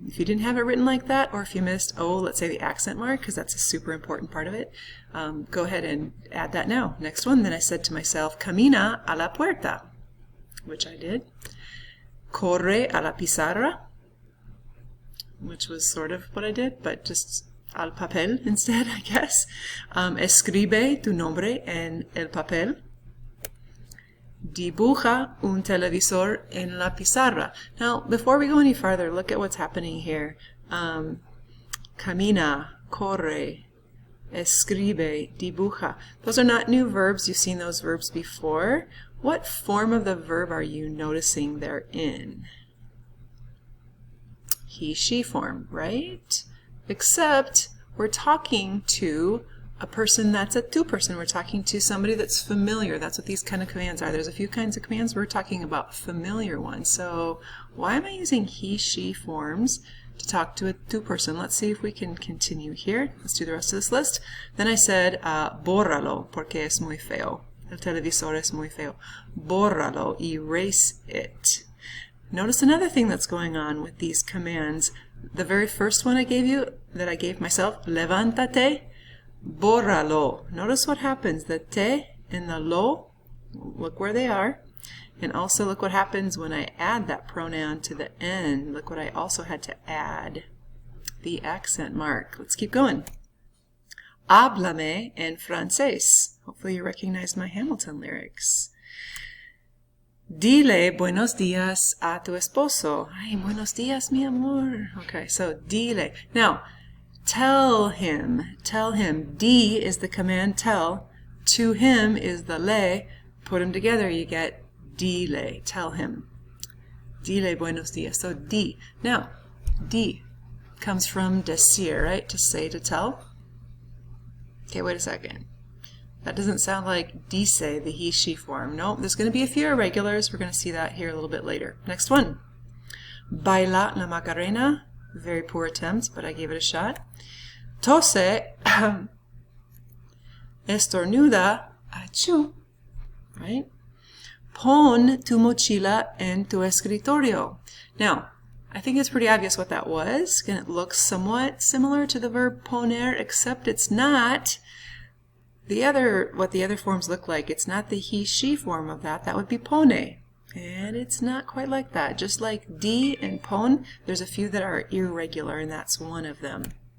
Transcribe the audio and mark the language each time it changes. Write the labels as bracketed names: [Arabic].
[English] If you didn't have it written like that, or if you missed, let's say the accent mark, because that's a super important part of it, go ahead and add that now. Next one, then I said to myself, [Spanish] camina a la puerta, [English] which I did. [Spanish] Corre a la pizarra, [English] which was sort of what I did, but just [Spanish] al papel [English] instead, I guess. [Spanish] Escribe tu nombre en el papel. Dibuja un televisor en la pizarra. [English] Now, before we go any farther, look at what's happening here. Camina, corre, escribe, dibuja. Those are not new verbs. You've seen those verbs before. What form of the verb are you noticing they're in? He, she form, right? Except we're talking to a person that's a two-person. We're talking to somebody that's familiar. That's what these kind of commands are. There's a few kinds of commands. We're talking about familiar ones. So why am I using he, she forms to talk to a two-person? Let's see if we can continue here. Let's do the rest of this list. Then I said, [Spanish] bórralo, porque es muy feo. El televisor es muy feo. Bórralo, [English] erase it. Notice another thing that's going on with these commands. The very first one I gave you, that I gave myself, [Spanish] levántate, bórralo. [English] Notice what happens. The te and the lo, look where they are. And also look what happens when I add that pronoun to the end. Look what I also had to add. The accent mark. Let's keep going. [Spanish] Háblame en francés. [English] Hopefully you recognize my Hamilton lyrics. [Spanish] Dile buenos días a tu esposo. Ay, buenos días, mi amor. [English] Okay, so dile. Now, tell him. Tell him. Di is the command tell. To him is the le. Put them together, you get dile. Tell him. [Spanish] Dile buenos días. [English] So di. Now, di comes from decir, right? To say, to tell. Okay, wait a second. That doesn't sound like dice, the he, she form. No, there's going to be a few irregulars. We're going to see that here a little bit later. Next one. [Spanish] Baila la Macarena. [English] Very poor attempt, but I gave it a shot. [Spanish] Tose, estornuda, achú. Right? Pon tu mochila en tu escritorio. [English] Now, I think it's pretty obvious what that was. And it looks somewhat similar to the verb poner, except it's not. What the other forms look like, it's not the he, she form of that. That would be pone. And it's not quite like that. Just like di and pon, there's a few that are irregular, and that's one of them.